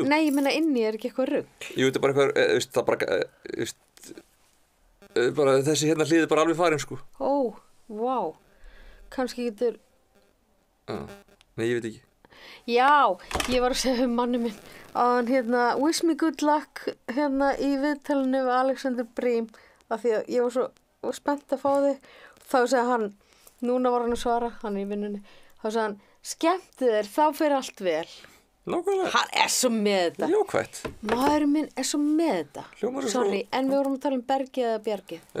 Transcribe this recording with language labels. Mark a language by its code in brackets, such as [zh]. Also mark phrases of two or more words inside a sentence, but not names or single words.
[is] Nei, ég meina inni er ekki eitthvað rugl. Jú, þetta er bara eitthvað, það bara þessi hérna hlið er bara alveg farin sko. Ó, vá, kannski getur... Nei, ég veit ekki. Já, ég var að segja manni minn að hann hérna, [en] wish me good luck [is] hérna í viðtalinu við Alexander Brím af því að ég var svo spennt að fá þig þá sagði hann, núna var hann að svara hann í vinnunni, þá sagði hann skemmtu þér, þá fer allt vel Nákvæmlega. Hann er svo með þetta Jákvætt. Maðurinn minn er svo með þetta Sorry, en við vorum að tala um Bergið eða Bjargið